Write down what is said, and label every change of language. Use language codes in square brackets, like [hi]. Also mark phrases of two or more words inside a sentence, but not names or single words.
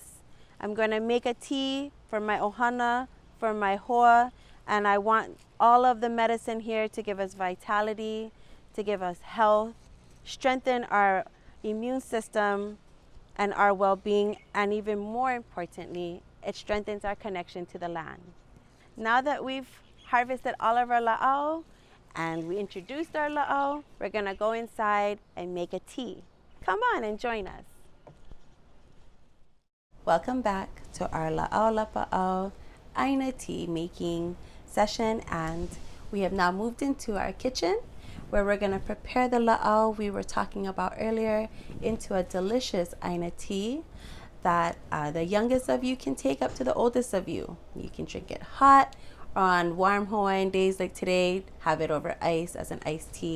[en] I'm going to make a tea for my ohana, for my hoa, and I want all of the medicine here to give us vitality, to give us health, strengthen our immune system and our well-being, and even more importantly, it strengthens our connection to the land. Now that we've harvested all of our la'au and we introduced our la'au, we're gonna go inside and make a tea. Come on and join us. Welcome back to our [haw] la'au lapa'au ʻāina [en] tea making session, and we have now moved into our kitchen where we're going to prepare the la'au we were talking about earlier into a delicious ʻāina tea that the youngest of you can take up to the oldest of you. You can drink it hot, or on warm Hawaiian days like today, have it over ice as an iced tea.